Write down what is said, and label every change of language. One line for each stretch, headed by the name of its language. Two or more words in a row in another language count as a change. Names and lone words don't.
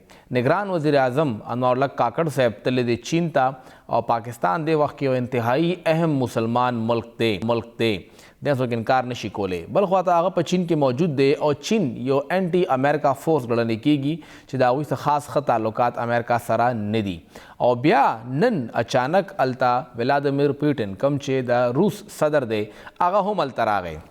Pashto: نگران وزیر اعظم انور الحق کاکڑ صاحب تللی دی چین تا او پاکستان دے وقت یو انتہائی اہم مسلمان ملک دے دیں څوک انکار نشي کولی. بل خواته هغه په چین کې موجود دی او چین یو
English: anti America force
Pashto: ګڼل کېږي چې د هغوی څخه خاص ښه تعلقات امریکا سره نه دي او بیا نن اچانک الته ولادیمیر پوټین کوم چې د روس صدر دی هغه هم الته راغی.